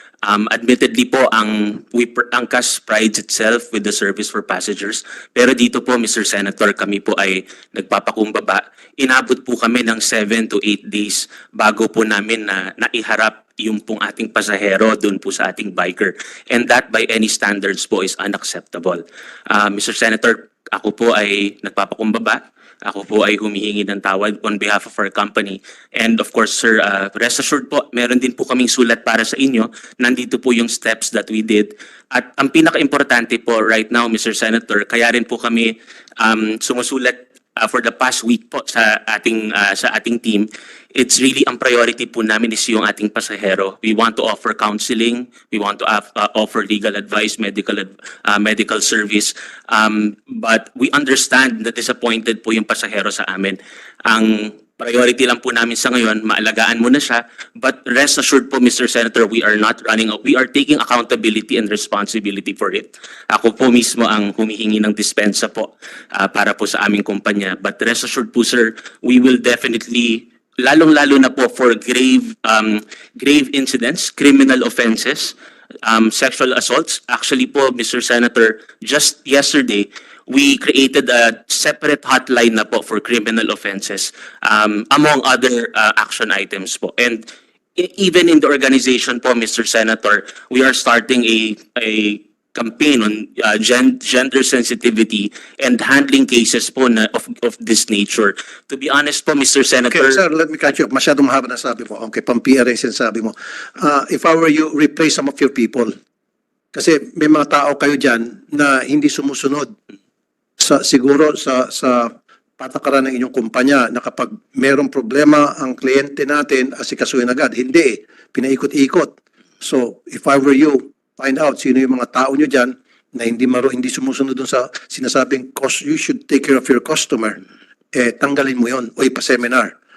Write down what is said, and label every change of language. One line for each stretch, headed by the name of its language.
English: Admittedly po, ang CAS prides itself with the service for passengers.
Filipino: Pero dito po, Mr. Senator, kami po ay nagpapakumbaba. Inabot po kami ng 7 to 8 days bago po namin na naiharap yung pong ating pasahero doon po sa ating biker.
English: And that by any standards po is unacceptable. Mr.
Filipino: Senator, ako po ay nagpapakumbaba. Ako po ay humihingi ng tawad
English: on behalf of our company. And of course, sir, rest assured
Filipino: po, meron din po kaming sulat para sa inyo. Nandito po yung steps that we did. At ang pinaka-importante po right now, Mr. Senator, kaya rin po kami sumusulat for the past week po sa ating team.
English: It's really
Filipino: ang priority po namin is yung ating pasahero.
English: We want to offer counseling, we want to offer legal advice, medical service.
Filipino: But we understand na disappointed po yung pasahero sa amin. Ang priority lang po namin sa ngayon, maalagaan mo na siya.
English: But rest assured po, Mr. Senator, we are not running out. We are taking accountability and responsibility for it.
Filipino: Ako po mismo ang humihingi ng dispensa po para po sa aming kumpanya.
English: But rest assured po, sir, we will definitely, lalong-lalo na po for grave incidents, criminal offenses, sexual assaults. Actually po, Mr. Senator, just yesterday, we created a separate hotline na po for criminal offenses, among other action items po. And even in the organization po, Mr. Senator, we are starting a campaign on gender sensitivity and handling cases po of this nature. To be honest po, Mr. Senator... Okay, sir, let me catch you up.
Filipino: Masyadong mahaba na sabi mo.
English: Okay, pang-PR yung sinasabi mo. If I were you, replace some of your people.
Filipino: Kasi may mga tao kayo dyan na hindi sumusunod. Siguro sa patakaran ng inyong kumpanya na kapag merong problema ang kliyente natin, asikasuhin agad. Hindi. Pinaikot-ikot. So,
English: if I were you, find out
Filipino: sino yung mga tao nyo dyan na hindi sumusunod dun sa sinasabing
English: you should take care of your customer,
Filipino: tanggalin mo yon o ipa-seminar.